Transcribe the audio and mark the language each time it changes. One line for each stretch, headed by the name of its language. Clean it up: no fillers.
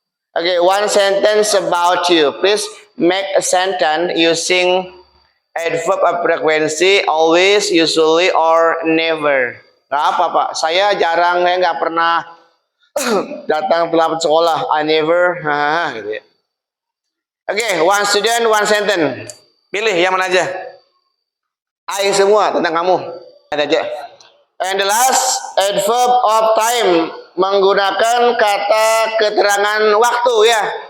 English: Okay, one sentence about you. Please make a sentence using adverb of frequency, always, usually, or never.
Indonesian: Nggak apa Pak, saya jarang nggak pernah datang telat sekolah.
English: I never,
Indonesian: gitu ya. Oke,
English: one student, one sentence.
Indonesian: Pilih yang mana aja. I semua tentang kamu. Ada aja.
English: And the last, adverb of time.
Indonesian: Menggunakan kata keterangan waktu ya.